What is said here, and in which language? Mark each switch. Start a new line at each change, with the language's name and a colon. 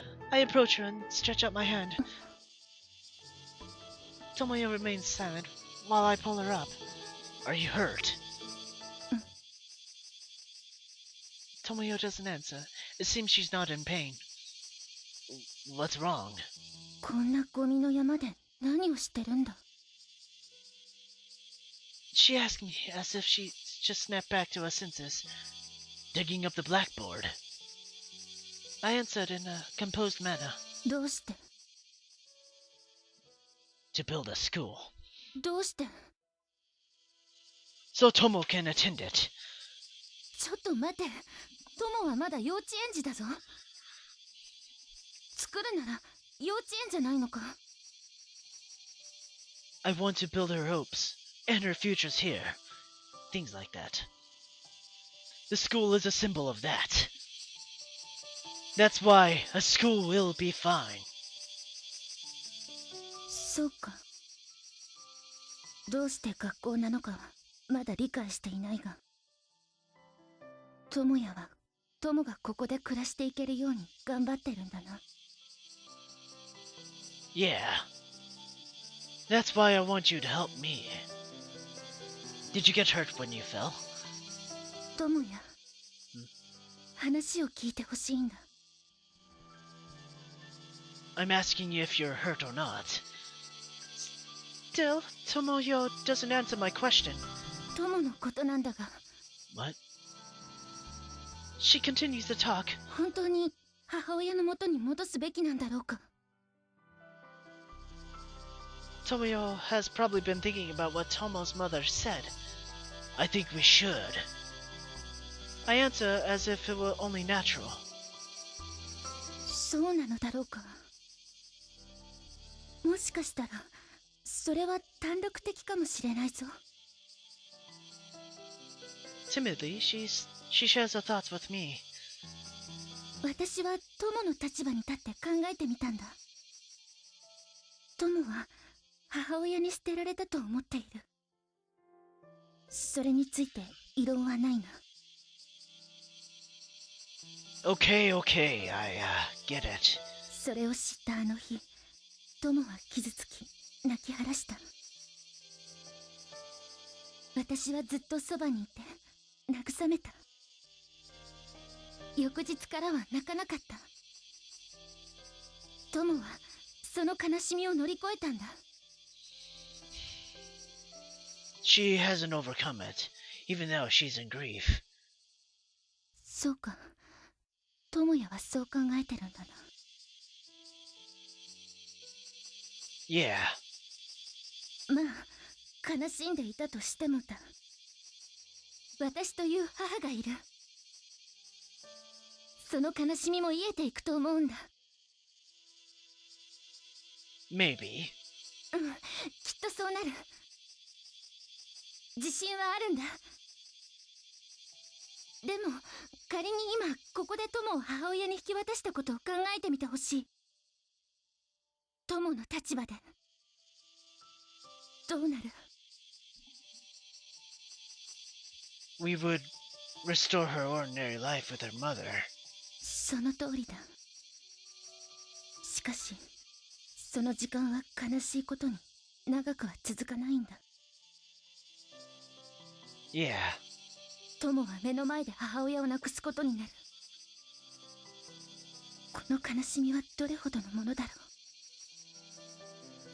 English: I approach her and stretch out my hand. Tomoyo remains silent while I pull her up. Are you hurt? Tomoyo doesn't answer. It seems she's not in pain. What's wrong?
Japanese: こんなゴミの山で何をしてるんだ。
English: She asked me as if she just snapped back to her senses. Digging up the blackboard. I answered in a composed manner.
Japanese: どうして。
English: To build a school.
Japanese: どうして。
English: So Tomo can attend it.
Japanese: ちょっと待て。友はまだ幼稚園児だぞ。作るなら幼稚園じゃないのか。
English: I want to build her hopes and her futures here. Things like that. The school is a symbol of that. That's why a school will be fine.
Japanese: そうか。どうして学校なのかはまだ理解していないが、友也は友がここで暮らしていけるように頑張ってるんだな。
English: Yeah. That's why I want you to help me. Did you get hurt when you fell?
Japanese: 友也、話を聞いてほしいんだ。
English: I'm asking you if you're hurt or not. Still, Tomoyo doesn't answer my question.
Japanese: 友のことなんだが、
English: What? She continues to talk.
Japanese: 本当に母親の元に戻すべきなんだろうか。
English: Tomoyo has probably been thinking about what Tomo's mother said. I think we should. I answer as if it were only natural.
Japanese: そうなのだろうか。もしかしたらそれは単独的かもしれないぞ。
English: Timidly, she shares her thoughts with me.
Japanese: 私は友の立場に立って考えてみたんだ。友は母親に捨てられたと思っている。それについて異論はないな。
English: Okay, I get it.
Japanese: それを知ったあの日、友は傷つき泣き晴らした。私はずっとそばにいて慰めた。翌日からは泣かなかった。友はその悲しみを乗り越えたんだ。
English: She hasn't overcome it, even though she's in grief.
Japanese: そうか。友也はそう考えてるんだな。
English: Yeah.
Japanese: まあ、悲しんでいたとしてもだ。私という母がいる。その悲しみも癒えていくと思うんだ。
English: Maybe.
Japanese: うん、きっとそうなる。自信はあるんだ。でも仮に今ここで友を母親に引き渡したことを考えてみてほしい。友の立場で。どうなる？
English: We would restore her ordinary life with her mother.
Japanese: その通りだ。しかし、その時間は悲しいことに長くは続かないんだ。
English: Yeah.
Japanese: 友は目の前で母親を亡くすことになる。この悲しみはどれほどのものだろう。